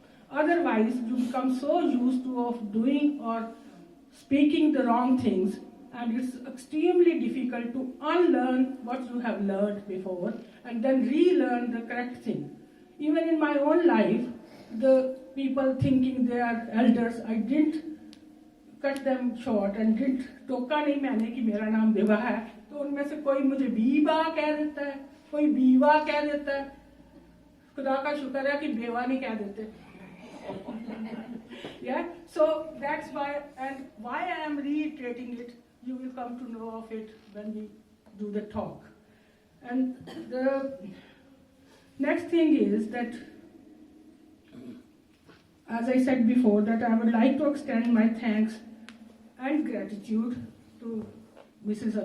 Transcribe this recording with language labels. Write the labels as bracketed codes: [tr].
[en] Otherwise, you become so used to of doing or speaking the wrong things, and it's extremely difficult to unlearn what you have learned before and then relearn the correct thing. Even in my own life, the people thinking they are elders, I didn't cut them short and did [hi] टोका नहीं मैंने कि मेरा नाम बेवा है, तो उनमें से कोई मुझे बीबा कह देता है, कोई बीवा कह देता है। खुदा का शुक्र है कि बेवा नहीं कह देते। [en] Yeah, so that's why, and why I am reiterating it, you will come to know of it when we do the talk. And the next thing is that, as I said before, that I would like to extend my thanks and gratitude to Mrs.